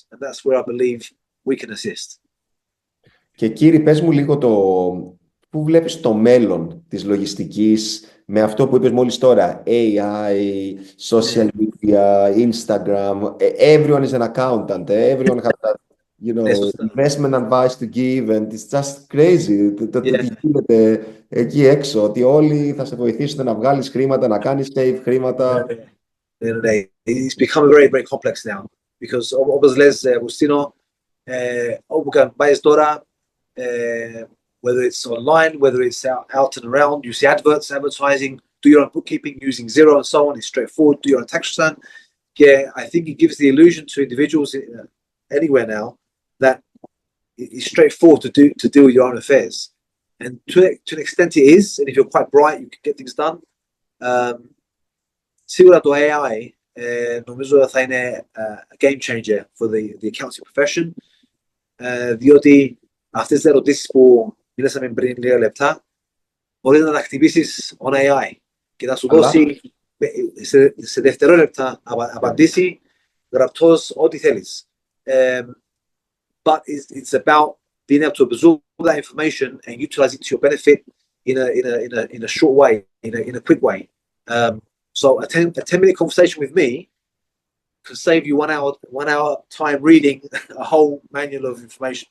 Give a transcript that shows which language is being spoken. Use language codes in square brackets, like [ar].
[en] And that's where I believe we can assist. [el] Και Κύριε, πες μου λίγο πού βλέπεις το μέλλον της λογιστικής με αυτό που είπες μόλις τώρα, [en] AI, social media, Instagram, everyone is an accountant, everyone has that, investment advice to give, and it's just crazy [el] το τι γίνεται εκεί έξω, ότι όλοι θα σε βοηθήσουν να βγάλεις χρήματα, να κάνεις save χρήματα. [en] It's become very, very complex now, because [el] όπως λες, Αυγουστίνο, όπου και αν πάεις τώρα, [en] whether it's online, whether it's out and around. You see advertising, do your own bookkeeping using Xero and so on. It's straightforward. Do your own tax return. Yeah, I think it gives the illusion to individuals anywhere now that it's straightforward to deal with your own affairs. And to an extent it is, and if you're quite bright, you can get things done. [el] Σίγουρα το AI νομίζω θα είναι [en] a game changer for the accounting profession, [el] διότι αυτές τις ερωτήσεις που μιλήσαμε πριν λίγα λεπτά μπορείς να τα χτυπήσεις [en] on AI [el] και θα σου δώσει σε δευτερόλεπτα απαντήσει γραπτός ό,τι θέλεις. [en] But it's about being able to absorb that information and utilize it to your benefit in a short way, in a quick way. So a 10-minute conversation with me can save you 1 hour time reading a whole manual of information.